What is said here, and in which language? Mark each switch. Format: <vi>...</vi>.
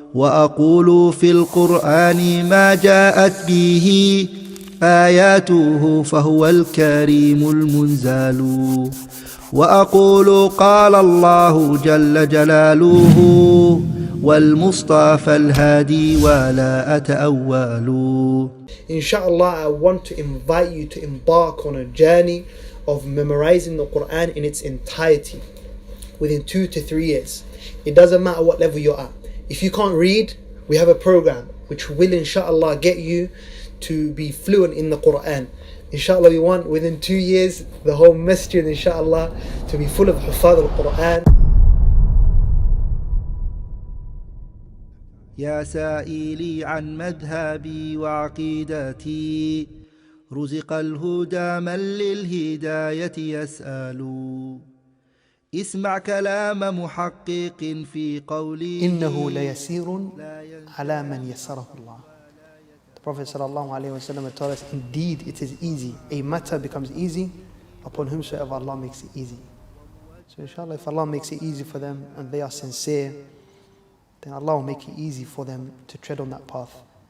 <ar>وأقول في القرآن ما جاءت به آياته فهو الكريم المنزال. وأقول قال الله جل جلاله والمصطفى الهادي ولا أتأول.</ar> <en>Inshallah, I want to invite you to embark on a journey of memorizing the Quran in its entirety within 2 to 3 years. It doesn't matter what level you're at. If you can't read, we have a program which will inshallah get you to be fluent in the Quran. Inshallah, we want within 2 years the whole masjid inshallah to be full of hufad al-Quran.</en> <ar>يا سائلي عن مذهبي وعقيدتي رزق الهدى من للهداية يسأل. اسمع كلام محقق في قولي إنه ليسير على من يسره الله.</ar> <en>The Prophet sallallahu alaihi wasallam told us, indeed it is easy. A matter becomes easy upon whomsoever Allah makes it easy. So inshallah, if Allah makes it easy for them and they are sincere, then Allah will make it easy for them to tread on that path.</en>